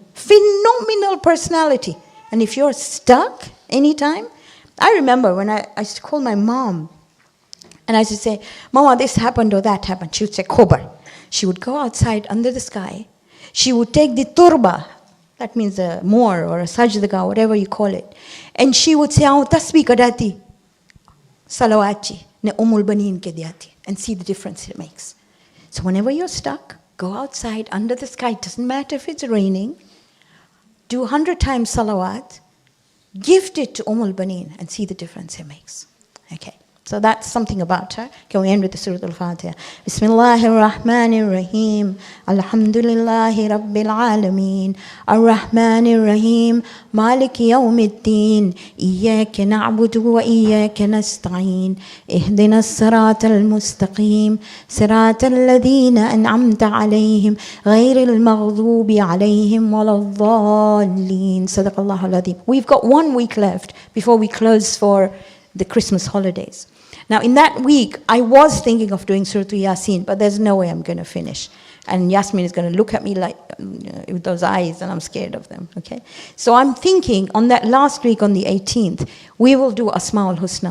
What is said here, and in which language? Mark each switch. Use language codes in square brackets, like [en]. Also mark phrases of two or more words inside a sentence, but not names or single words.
[en] Phenomenal personality. And if you're stuck anytime, I remember when I used to call my mom and I used to say, Mama, this happened or that happened. She would say, Khobar. She would go outside under the sky. She would take the turba, that means a more or a sajdaga, whatever you call it. And she would say, tasbih kadati, salawati, ne Ummul Baneen ke diyati. and see the difference it makes. So whenever you're stuck, go outside under the sky. It doesn't matter if it's raining. Do 100 times salawat. Gift it to Al-Baneen and see the difference it makes. Okay. So that's something about her. Can we end with the Sura Al Hajj? [ar] بسم الله الرحمن الرحيم. الحمد لله رب العالمين. الرحمن الرحيم. مالك يوم الدين. إياك نعبد وإياك نستعين. اهدنا الصراط المستقيم. صراط الذين أنعمت عليهم. غير المغضوب عليهم ولا الضالين. صدق الله العظيم. [en] We've got 1 week left before we close for the Christmas holidays. Now, in that week, I was thinking of doing Surah Yasin, but there's no way I'm going to finish. And Yasmin is going to look at me like with those eyes, and I'm scared of them. Okay, so I'm thinking on that last week, on the 18th, we will do Asma al-Husna.